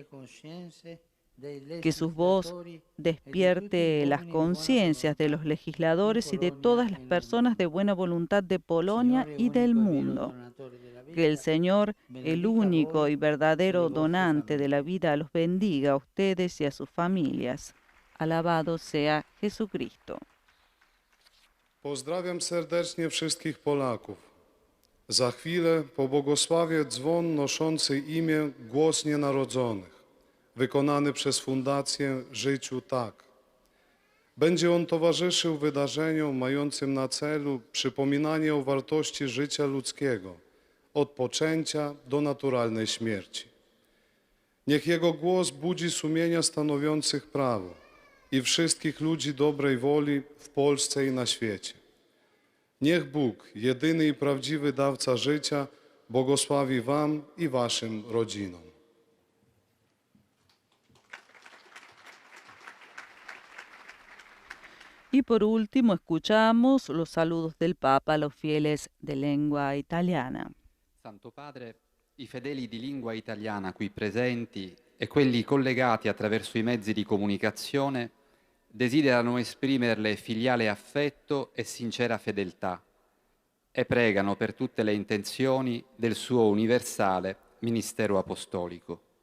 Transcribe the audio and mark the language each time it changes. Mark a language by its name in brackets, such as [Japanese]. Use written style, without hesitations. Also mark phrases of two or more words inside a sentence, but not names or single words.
[Spanish] Que su voz despierte las conciencias de los legisladores y de todas las personas de buena voluntad de Polonia y del mundo. Que el Señor, el único y verdadero donante de la vida, los bendiga a ustedes y a sus familias. Alabado sea Jesucristo. [Polish] Pozdrawiam serdecznie wszystkich Polaków. Za chwilę pobłogosławię dzwon noszący imię Głos Nienarodzonych, wykonany przez Fundację Życiu Tak. Będzie on towarzyszył wydarzeniom mającym na celu przypominanie o wartości życia ludzkiego, od poczęcia do naturalnej śmierci. Niech jego głos budzi sumienia stanowiących prawo i wszystkich ludzi dobrej woli w Polsce i na świecie. Niech Bóg, jedyny i prawdziwy dawca życia, błogosławi wam i waszym rodzinom. [Spanish] Y por último, escuchamos los saludos del Papa a los fieles de lengua italiana. [Italian] Santo Padre, i fedeli di lingua italiana qui presenti e quelli collegati attraverso i mezzi di comunicazione desiderano esprimerle filiale affetto e sincera fedeltà e pregano per tutte le intenzioni del suo universale ministero apostolico.